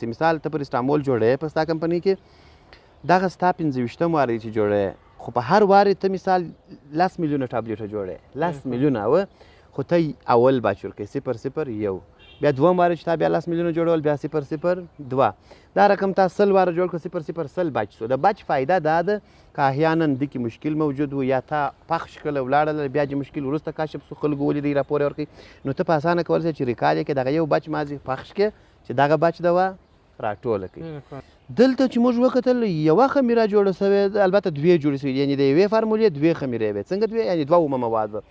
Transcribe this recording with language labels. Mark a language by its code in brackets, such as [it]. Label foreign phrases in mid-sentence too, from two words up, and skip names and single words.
[ps] مثال ته پرسټامول جوړوې په ستا کمپنۍ کې، دغه ستا 25م وار دی چې جوړوې، خو په هر وار ته مثال 10 میلیونه ټابلیټه جوړوې، 10 میلیونه وه، خو ته اول باچ ورکوې 0.01، بیا دوم وار چې تا بیا 10 میلیونه جوړول بیا 0.02، دا رقم تا 100 واره جوړ کړه 0.01 باچ شو. د باچ فایده دا ده که احیانا دې کې مشکل موجود و یا تا پخش کړله ولاړله بیا چې مشکل وروسته کاشف شو، خلکو ولیدی راپور یې ورکوي، نو ته په اسانه کولی شې چې ریکال یې کړې دغه یو باچ مازې پخش کړې چې دغه باچ دوا راټوله کړي. دلته چې موږ وکتل یوه خمیره جوړه سوې، البته دوې جوړې سوې، یعنې د یوې فارمولې دوې خمیرې وې. څنګه دوې؟ یعنې دوه اومه مواد وه.